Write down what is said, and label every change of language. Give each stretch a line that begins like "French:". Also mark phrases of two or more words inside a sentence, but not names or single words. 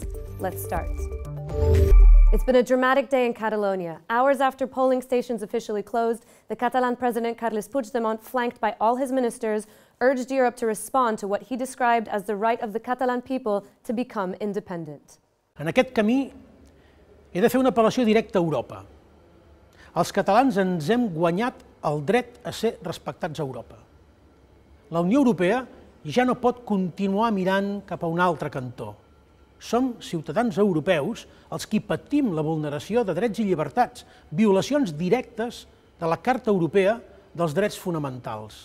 English: Let's start. It's been a dramatic day in Catalonia. Hours after polling stations officially closed, the Catalan president Carles Puigdemont, flanked by all his ministers, urged Europe to respond to what he described as the right of the Catalan people to become independent.
Catalan: En aquest camí he de fer una apel·lació directa a Europa. Els catalans ens hem guanyat el dret a ser respectats a Europa. La Unió Europea ja no pot continuar mirant cap a un altre cantó. Som ciutadans europeus els qui patim la vulneració de drets i llibertats, violacions directes de la Carta Europea dels Drets Fonamentals.